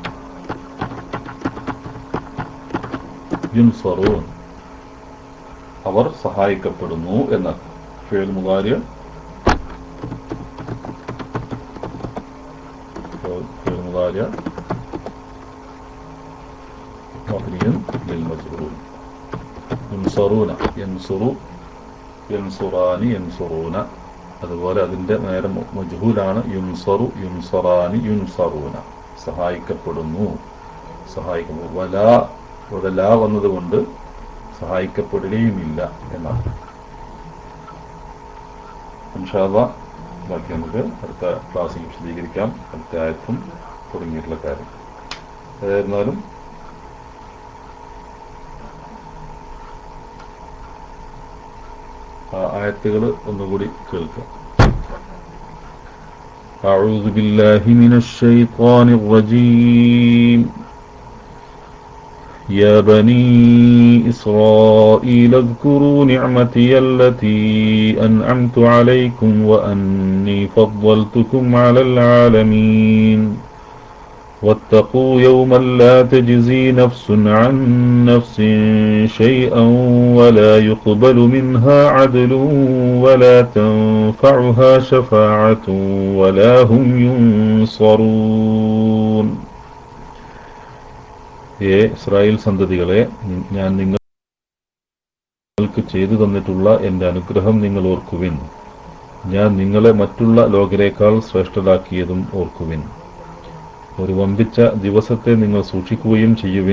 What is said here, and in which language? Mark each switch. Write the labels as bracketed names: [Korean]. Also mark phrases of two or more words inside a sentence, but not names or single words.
[Malayalam] യുൻസറൂൻ അവർ സഹായിക്കപ്പെടുന്നു എന്ന [Arabic] فعل مضارع مبني للمجهول ينصرون ينصر ينصران ينصرون [Malayalam] അതുപോലെ അതിന്റെ നേരെ മജ്ഹൂലാണ് [Arabic] ينصر ينصران ينصرون [Malayalam] സഹായിക്കപ്പെടുന്നു സഹായിക്കപ്പെടുന്നു. വലാ ഇവിടെ ലാ വന്നതുകൊണ്ട് സഹായിക്കപ്പെടുകയുമില്ല എന്നാണ്. [Arabic] إن شاء الله [Malayalam] ബാക്കി നമുക്ക് അടുത്ത ക്ലാസ്സിൽ വിശദീകരിക്കാം. അടുത്ത ആയത്തും തുടങ്ങിയിട്ടുള്ള കാര്യം. ഏതായിരുന്നാലും ആയത്തുകൾ ഒന്നുകൂടി കേൾക്കാം. [Arabic] أعوذ بالله من الشيطان الرجيم يا بني إسرائيل اذكروا نعمتي التي أنعمت عليكم وأني فضلتكم على العالمين واتقوا يوما لا تجزي نفس عن نفس شيئا ولا يقبل منها عدل ولا تنفعها شفاعة ولا هم ينصرون. [Malayalam] ഇസ്രായേൽ സന്തതികളെ, ഞാൻ നിങ്ങൾക്ക് ചെയ്തു തന്നിട്ടുള്ള എന്റെ അനുഗ്രഹം നിങ്ങൾ ഓർക്കുവിൻ. ഞാൻ നിങ്ങളെ മറ്റുള്ള ലോകരേക്കാൾ ശ്രേഷ്ഠരാക്കിയതും ഓർക്കുവിൻ. ഒരു വമ്പിച്ച ദിവസത്തെ നിങ്ങൾ സൂക്ഷിക്കുകയും ചെയ്യുവിൻ.